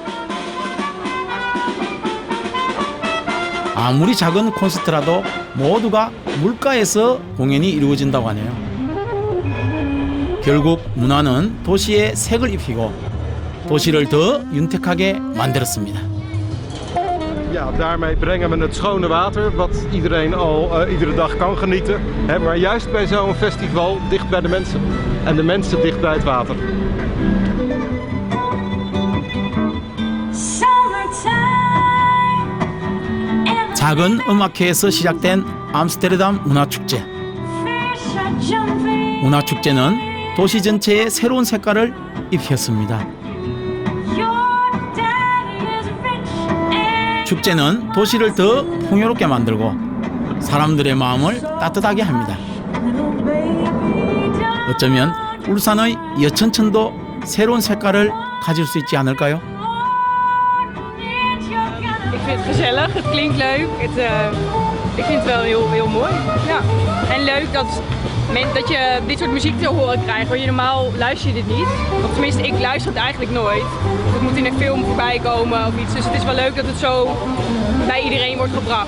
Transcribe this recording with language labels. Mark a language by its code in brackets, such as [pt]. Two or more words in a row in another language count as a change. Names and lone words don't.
[ko] 아무리 작은 콘서트라도 모두가 물가에서 공연이 이루어진다고 하네요. 결국 문화는 도시에 색을 입히고 도시를 더 윤택하게 만들었습니다. [nl] Ja, daarmee brengen we het schone water, wat iedereen al iedere dag kan genieten. Maar juist bij zo'n festival dicht bij de mensen. En de mensen dicht bij het water. [ko] 작은 음악회에서 시작된 암스테르담 문화축제. 문화축제는 도시 전체에 새로운 색깔을 입혔습니다. 축제는 도시를 더 풍요롭게 만들고 사람들의 마음을 따뜻하게 합니다. 어쩌면 울산의 여천천도 새로운 색깔을 가질 수 있지 않을까요? [nl] Ik vind het gezellig, het klinkt leuk. Ik vind het wel heel mooi. Ja. En leuk dat je dit soort muziek te horen krijgt. Want normaal luister je dit niet. Of tenminste, ik luister het eigenlijk nooit. Het moet in een film voorbij komen of iets. Dus het is wel leuk dat het zo bij iedereen wordt gebracht.